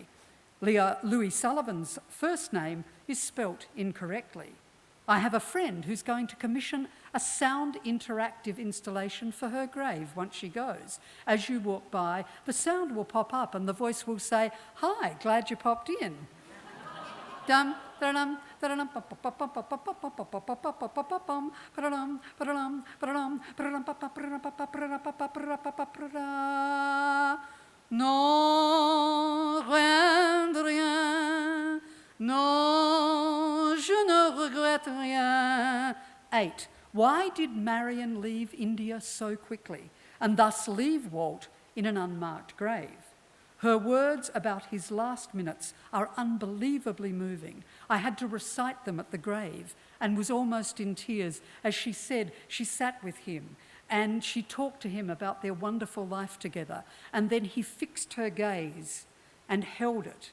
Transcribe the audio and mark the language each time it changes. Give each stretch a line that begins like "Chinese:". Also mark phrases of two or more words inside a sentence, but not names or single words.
English: Louis Sullivan's first name is spelt incorrectly. I have a friend who's going to commission a sound interactive installation for her grave once she goes. As you walk by, the sound will pop up and the voice will say, "Hi, glad you popped in." Dum, da-dum, da-dum,
French: non, rien de rien. Non, je ne regrette rien. 8.
English: Why did Marion leave India so quickly and thus leave Walt in an unmarked grave? Her words about his last minutes are unbelievably moving. I had to recite them at the grave and was almost in tears as she said she sat with him and she talked to him about their wonderful life together, and then he fixed her gaze and held it.